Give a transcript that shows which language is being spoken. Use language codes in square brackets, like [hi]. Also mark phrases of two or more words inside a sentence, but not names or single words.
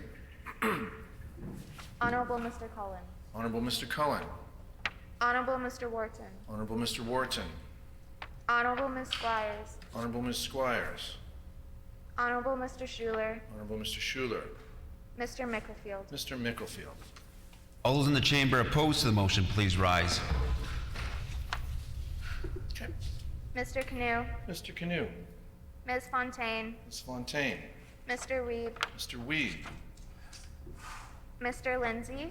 [en] Honorable Mr. Cullen. Honorable Mr. Cullen. Honorable Mr. Wharton. Honorable Mr. Wharton. Honorable Ms. Squires. Honorable Ms. Squires. Honorable Mr. Schuler. Honorable Mr. Schuler. Mr. Mickelfield. Mr. Mickelfield. All those in the chamber opposed to the motion, please rise. Okay. Mr. Canoe. Mr. Canoe. Ms. Fontaine. Ms. Fontaine. Mr. Weed. Mr. Weed. Mr. Lindsay.